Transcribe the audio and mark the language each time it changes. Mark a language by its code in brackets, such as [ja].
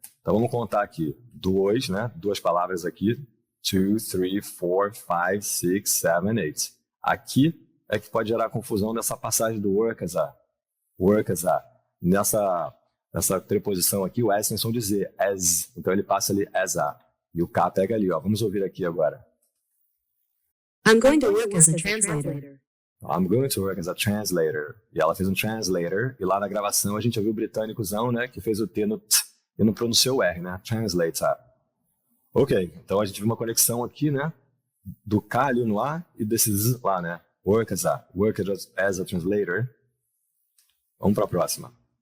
[pt] Então vamos contar aqui 2, né? 2 palavras aqui. 2, 3, 4, 5, 6, 7, 8. Aqui é que pode gerar confusão nessa passagem do [en] work as a. Work as a. [pt] Nessa preposição aqui, o S tem som de Z, as. Então ele passa ali [en] as a. [pt] E o K pega ali, ó. Vamos ouvir aqui agora. [en] I'm going to work as a translator. I'm going to work as a translator. [pt] E ela fez um translator, e lá na gravação a gente ouviu o britânicozão, né, que fez o T no T e não pronunciou o R, né? Translator. Ok, então a gente viu uma conexão aqui, né, do K ali no A e desse Z lá, né? [en] Work as a translator. [pt] Vamos para a próxima.